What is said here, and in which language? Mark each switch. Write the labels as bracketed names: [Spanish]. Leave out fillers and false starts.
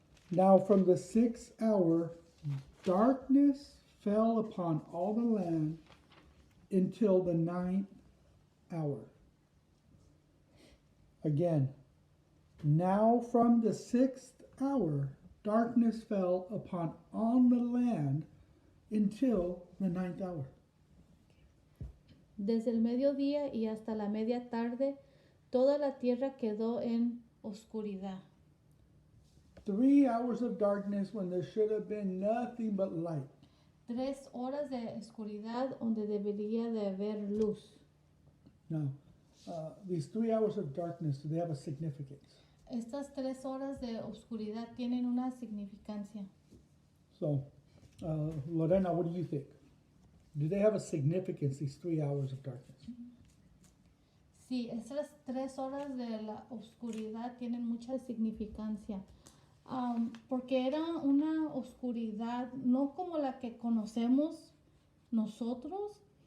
[English] Now from the 6th hour, darkness fell upon all the land until the 9th hour. Again, now from the 6th hour, darkness fell upon all the land until the ninth hour. [Spanish] Desde el mediodía y hasta la media tarde, toda la tierra quedó en oscuridad. [English] 3 hours of darkness when there should have been nothing but light. [Spanish] 3 horas de oscuridad donde debería de haber luz. [English] Now, these 3 hours of darkness, do they have a significance? [Spanish] Estas 3 horas de oscuridad tienen una significancia. [English] So, Lorena, what do you think? Do they have a significance, these 3 hours of darkness? [Spanish] Sí, estas 3 horas de la oscuridad tienen mucha significancia. Porque era una oscuridad no como la que conocemos nosotros.